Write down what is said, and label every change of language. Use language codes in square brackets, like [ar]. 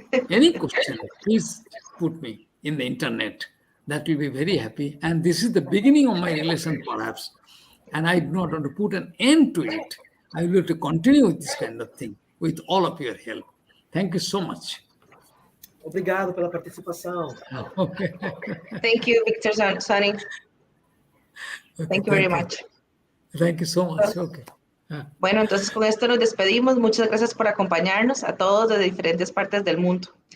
[en] Any question, please put me in the internet. That will be very happy. And this is the beginning of my relation, perhaps. And I do not want to put an end to it. I will have to continue with this kind of thing with all of your help. Thank you so much. [pt] Obrigado pela participação. [en] Thank you, Victor Sunny. Thank you very much. Thank you so much. Okay. [es] Bueno, entonces con esto nos despedimos. Muchas gracias por acompañarnos a todos de diferentes partes del mundo.